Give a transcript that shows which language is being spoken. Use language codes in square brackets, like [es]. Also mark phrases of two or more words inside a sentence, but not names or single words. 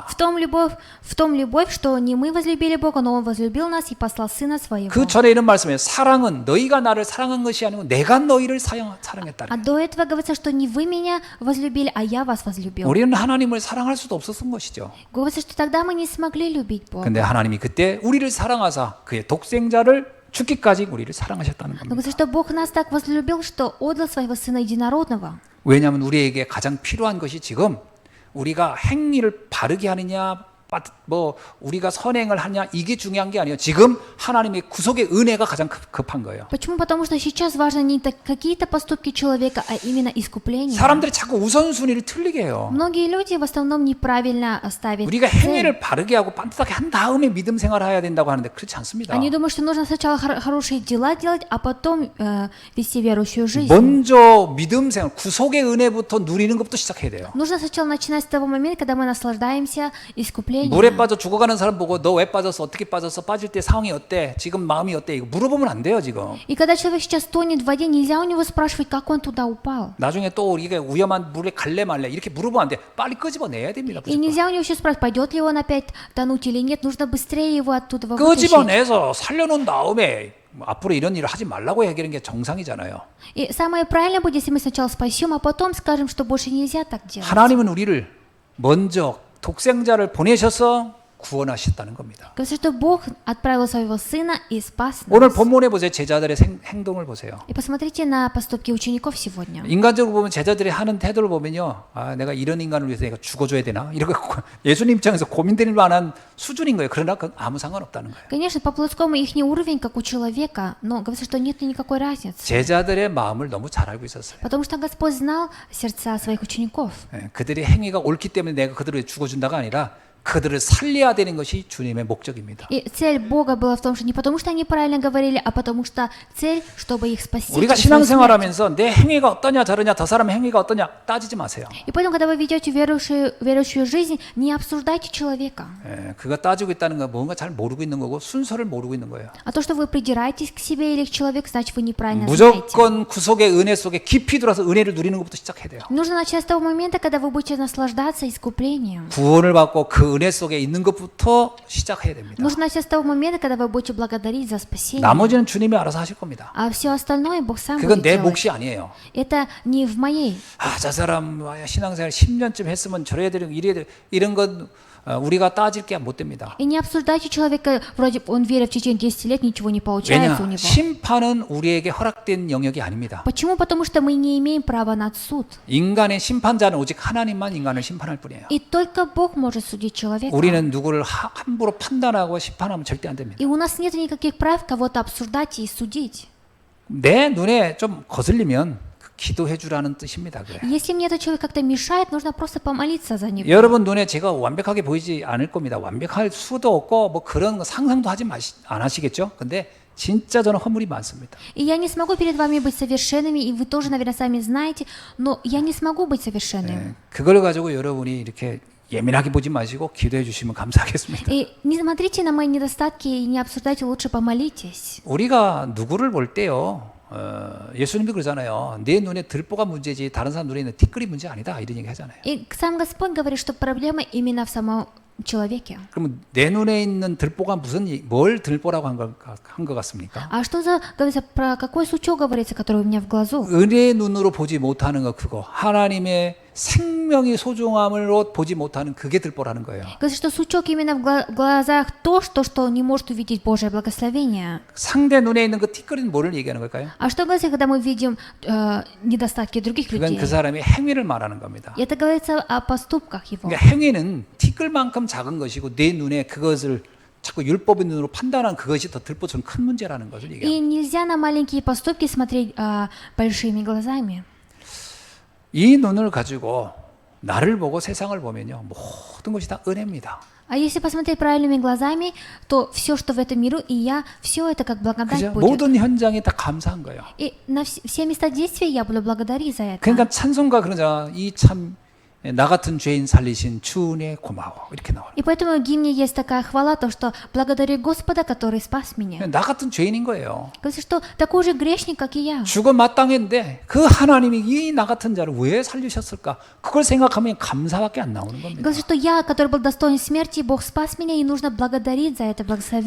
[ru] В том любовь, что не мы возлюбили Бога, но Он возлюбил нас и послал Сына Своего. [ko] 그 전에 이런 말씀이에요. 사랑은 너희가 나를 사랑한 것이 아니고 내가 너희를 사랑했다. [ru] А до этого говорится, что не вы меня возлюбили, а я вас возлюбил. [ko] 우리는 하나님을 사랑할 수도 없었던 것이죠. [ru] Говорится, что тогда мы не смогли любить Бога. [ko] 근데 하나님이 그때 우리를 사랑하사 그의 독생자를 죽기까지 우리를 사랑하셨다는 [ru] Но [ko] 겁니다. [ru] говорится, что Бог нас так возлюбил, что отдал своего Сына Единородного. [ko] 왜냐하면 우리에게 가장 필요한 것이 지금 우리가 행위를 바르게 하느냐 뭐 우리가 선행을 하냐 이게 중요한 게 아니에요. 지금 하나님의 구속의 은혜가 가장 급한 거예요. [ru] Почему? Потому что сейчас важно не какие-то поступки человека, а именно искупление. [ko] 사람들이 자꾸 우선순위를 틀리게 해요. [ru] Многие люди в основном неправильно ставят [ko] 우리가 [ru] цель. [ko] 행위를 바르게 하고 반듯하게 한 다음에 믿음 생활을 해야 된다고 하는데 그렇지 않습니다. [ru] Они думают, что нужно сначала хорошие дела делать, а потом вести верующую жизнь. [ko] 먼저 믿음 생활, 구속의 은혜부터 누리는 것부터 시작해야 돼요. [ru] Нужно сначала начинать с того момента, когда мы наслаждаемся искуплением. [ko] 물에 빠져 죽어가는 사람 보고 너 왜 빠졌어? 어떻게 빠졌어? 빠질 때 상황이 어때? 지금 마음이 어때? 이거 물어보면 안 돼요 지금. [ru] И когда человек сейчас тонет в воде, нельзя у него спрашивать, как он туда упал. [ko] 나중에 또 이게 위험한 물에 갈래 말래 이렇게 물어보면 안 돼. 빨리 끄집어내야 됩니다. [ru] И нельзя у него еще спрашивать, пойдет ли он опять тонуть или нет. Нужно быстрее его оттуда вытащить. [ko] 끄집어내서 살려놓은 다음에 앞으로 이런 일을 하지 말라고 얘기하는 게 정상이잖아요. [ru] И самое правильное будет, если мы сначала спасем, а потом скажем, что больше нельзя так делать. [ko] 하나님은 우리를 먼저 독생자를 보내셔서 구원하셨다는 겁니다. [ru] Говорится, что Бог отправил своего Сына и спас [ko] 오늘 [ru] нас. [ko] 본문에 보세요. 제자들의 행동을 보세요. [ru] И посмотрите на поступки учеников сегодня. [ko] 인간적으로 보면 제자들이 하는 태도를 보면요. 아, 내가 이런 인간을 위해서 내가 죽어줘야 되나? 이렇게 예수님 입장에서 고민될 만한 수준인 거예요. 그러나 아무 상관없다는 거예요. [ru] Конечно, по плотскому их уровень, как у человека, но говорится, что нет никакой разницы. [ko] 제자들의 마음을 너무 잘 알고 있었어요. [ru] Потому что Господь знал сердца своих учеников. [ko] 그들의 행위가 옳기 때문에 내가 그들을 죽어준다가 아니라 그들을 살려야 되는 것이 주님의 목적입니다. [ru] И цель Бога была в том, что не потому, что они правильно говорили, а потому что цель, чтобы их спасти. [ko] 우리가 [ru] через свою смерть. [ko] 신앙생활하면서 내 행위가 어떠냐 저러냐 저 사람의 행위가 어떠냐 따지지 마세요. [ru] И поэтому, когда вы ведете верующую жизнь, не обсуждайте человека. [ko] 그거 따지고 있다는 건 뭔가 잘 모르고 있는 거고 순서를 모르고 있는 거예요. [ru] А то, что вы придираетесь к себе или к человеку, значит, вы неправильно знаете. [ko] 무조건 구속의 은혜 속에 깊이 들어서 은혜를 누리는 것부터 시작해야 돼요. [ru] Нужно начать с того момента, когда вы будете наслаждаться искуплением. [ko] 구원을 받고 그 은혜 속에 있는 것부터 시작해야 됩니다. [ru] Нужно начать с того момента, когда вы будете благодарить за спасение. [ko] 나머지는 주님이 알아서 하실 겁니다. [ru] А все остальное Бог сам [ko] 그건 [ru] будет [ko] 내 [ru] делать. [ko] 몫이 아니에요. [ru] Это не в моей. [ko] 저 사람 신앙생활 10년쯤 했으면 저래야 되는 이래야 돼. 이런 건 우리가 따질 게 못 됩니다. [ru] И не обсуждайте человека, вроде он верит в течение 10 лет, ничего не [ko] 왜냐? [ru] получается у него. [ko] 심판은 우리에게 허락된 영역이 아닙니다. [ru] Почему? Потому что мы не имеем права над суд. [ko] 인간의 심판자는 오직 하나님만 인간을 심판할 뿐이에요. [ru] И только Бог может судить человека. [ko] 우리는 누구를 함부로 판단하고 심판하면 절대 안 됩니다. [ru] И у нас нет никаких прав кого-то обсуждать и судить. [ko] 내 눈에 좀 거슬리면 기도해 주라는 뜻입니다. 그래. [ru] Если мне этот человек как-то мешает, нужно просто помолиться за него. [ko] 여러분 눈에 제가 완벽하게 보이지 않을 겁니다. 완벽할 수도 없고 뭐 그런 거 상상도 안 하시겠죠? 근데 진짜 저는 허물이 많습니다. [ru] И я не смогу перед вами быть совершенными, и вы тоже, наверное, сами знаете, но я не смогу быть совершенным. [ko] 그걸 가지고 여러분이 이렇게 예민하게 보지 마시고 기도해 주시면 감사하겠습니다. [ru] И не смотрите на мои недостатки и не обсуждайте, лучше помолитесь. [ko] 우리가 누구를 볼 때요. 예수님도 그러잖아요. 내 눈에 들보가 문제지 다른 사람 눈에 있는 티끌이 문제 아니다. 이런 얘기 하잖아요. [ru] И сам Господь говорит, что проблема именно в самом человеке. [ko] 그러면 내 눈에 있는 들보가 뭘 들보라고 한 것 같습니까? [ru] А что за, говорится, про какой сучок говорится, который у меня в глазу? [ko] 은혜의 눈으로 보지 못하는 거 그거. 하나님의 생명이 소중함으로 보지 못하는 그게 들보라는 거예요. [ru] Говорится, что сучок именно в глазах то, что не может увидеть Божье благословение. [ko] 상대 눈에 있는 그 티끌은 뭐를 얘기하는 걸까요? [ru] А что говорится, когда мы видим недостатки других [ko] 그건 [ru] людей? [ko] 그 사람의 행위를 말하는 겁니다. [ru] Это говорится о поступках его. [ko] 그러니까 행위는 티끌만큼 작은 것이고 내 눈에 그것을 자꾸 율법의 눈으로 판단한 그것이 더 들보처럼 큰 문제라는 것을 얘기합니다. [ru] И нельзя на маленькие поступки смотреть большими глазами. [ko] 이 눈을 가지고 나를 보고 세상을 보면요 모든 것이 다 은혜입니다. [ru] А если посмотреть правильными глазами, то все, что в этом миру, и я, все это как благодать [ko] 그죠? [ru] будет. [ko] 모든 현장이 다 감사한 거예요. [ru] И на все места действия я буду благодарить за это. [ko] 그러니까 찬송가 그러자 이 참 나 같은 죄인 살리신 주 은혜 고마워 이렇게 나와요. [ru] И поэтому в гимне есть такая хвала, то, что благодарю Господа, который спас меня. [ko] 나 같은 죄인인 거예요. [ru] Говорится, что такой же грешник, как и я. [ko] 죽어 마땅했는데 그 하나님이 이 나 같은 자를 왜 살리셨을까? 그걸 생각하면 감사밖에 안 나오는 겁니다. [ru] Говорится, что я, который был достоин смерти, Бог спас меня, и нужно благодарить за это благословение.